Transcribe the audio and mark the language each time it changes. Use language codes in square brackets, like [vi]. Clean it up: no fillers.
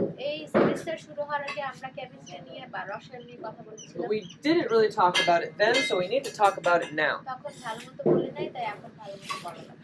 [bn] এই সেমিস্টার শুরু হওয়ার আগে আমরা কেমিস্ট্রি নিয়ে বা রসায়ন নিয়ে কথা [en] But [bn] বলেছিলাম [en] we didn't really talk about it then, so we need to talk about it now. [bn] তখন ভালো মতো বলে নাই তাই এখন ভালো মতো বলা লাগবে